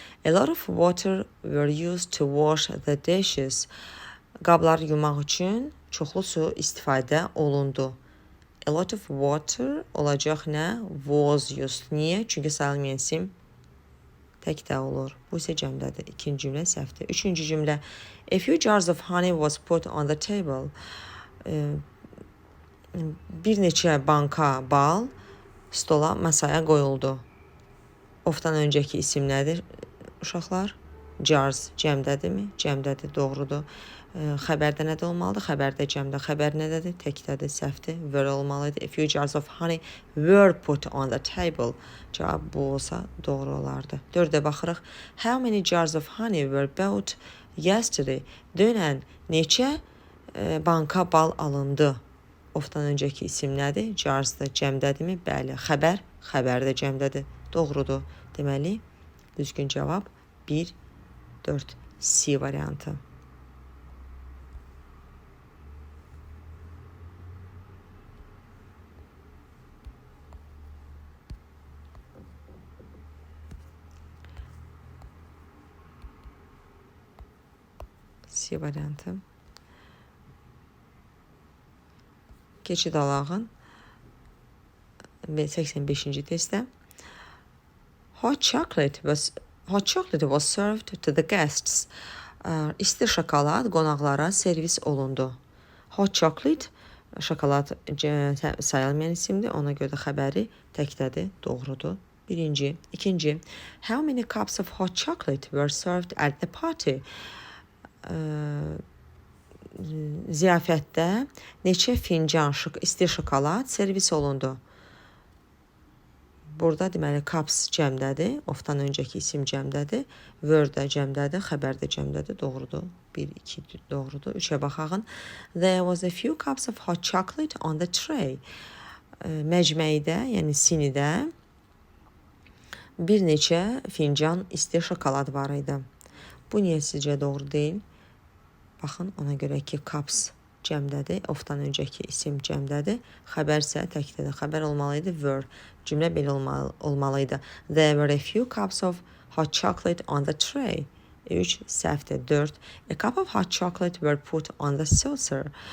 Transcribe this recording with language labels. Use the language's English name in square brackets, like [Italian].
[English] A lot of water were used to wash the dishes. [Azerbaijani] Qabları yumaq üçün çoxlu su istifadə olundu. [English] A lot of water [Azerbaijani] olacaq nə? [English] Was used. [Azerbaijani] Niyə? Çünki sayılmayan isim təkdə olur. Bu isə cəmdədir. İkinci cümlə səhvdir. Üçüncü cümlə. [English] A few jars of honey was put on the table. [Azerbaijani] Bir neçə banka bal stola, masaya qoyuldu. Ofdan öncəki isim nədir uşaqlar? Jars cəmdədirmi? Cəmdədir, doğrudur. Xəbərdə nədə olmalıdır? Xəbərdə cəmdə. Xəbər nədədir? Təkdədir, səhvdir. Were olmalıdır. [English] A few jars of honey were put on the table. [Azerbaijani] Cavab bu olsa doğru olardı. 4-ə baxırıq. [English] How many jars of honey were bought yesterday? [Azerbaijani] Dünən neçə banka bal alındı? Ofdan öncəki isim nədir? Jarsdır, cəmdədirmi? Bəli. Xəbər, xəbərdə cəmdədir. Doğrudur. Deməli, düzgün cavab 1, 4, C variantı. C variantı. Keçid alağın 85-ci testdə. [English] Hot chocolate was served to the guests. [Azerbaijani] İsti şokolad qonaqlara servis olundu. [English] Hot chocolate, [Azerbaijani] şokolad sayılmayan isimdir. Ona görə də xəbəri təkdədir, doğrudur. Birinci. İkinci. [English] How many cups of hot chocolate were served at the party? [Azerbaijani] Ziyafətdə neçə fincan isti şokolad servis olundu? Burada deməli cups cəmdədir, ofdan öncəki isim cəmdədir, were də cəmdədir, xəbər də cəmdədir, doğrudur. 1, 2 doğrudur. 3-ə baxağın. [English] There was a few cups of hot chocolate on the tray. [Azerbaijani] Məcməyidə, yəni sinidə bir neçə fincan isti şokolad var idi. Bu niyə sizcə doğru deyil? Baxın, ona görə ki, cups cəmdədir, ofdan öncəki isim cəmdədir, xəbər isə təkdədir. Xəbər olmalıydı, were. Cümlə belə olmalıydı. [English] There were a few cups of hot chocolate on the tray. 3, [Azerbaijani] səhvdir. [English] 4. A cup of hot chocolate were put on the saucer.